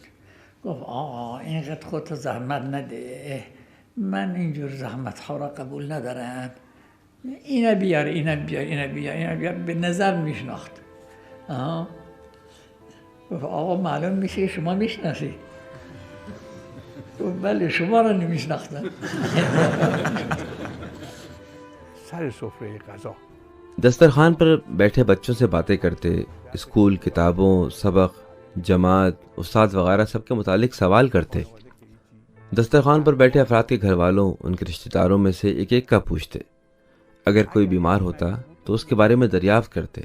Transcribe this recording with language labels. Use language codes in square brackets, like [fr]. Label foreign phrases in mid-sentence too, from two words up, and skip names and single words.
[fa] گفت آقا اینقدر خودت زحمت نده، من اینجور زحمت ها را قبول ندارم، اینا بیار اینا بیار اینا بیار اینا بیار. به نظر میشناخت. گفت آقا معلوم میشه شما میشناسی. گفت بله شما را نمیشناختم. سر سفره غذا [ur] دسترخوان پر بیٹھے بچوں سے باتیں کرتے، اسکول، کتابوں، سبق، جماعت، استاد وغیرہ سب کے متعلق سوال کرتے. دسترخوان پر بیٹھے افراد کے گھر والوں، ان کے رشتہ داروں میں سے ایک ایک کا پوچھتے. اگر کوئی بیمار ہوتا تو اس کے بارے میں دریافت کرتے.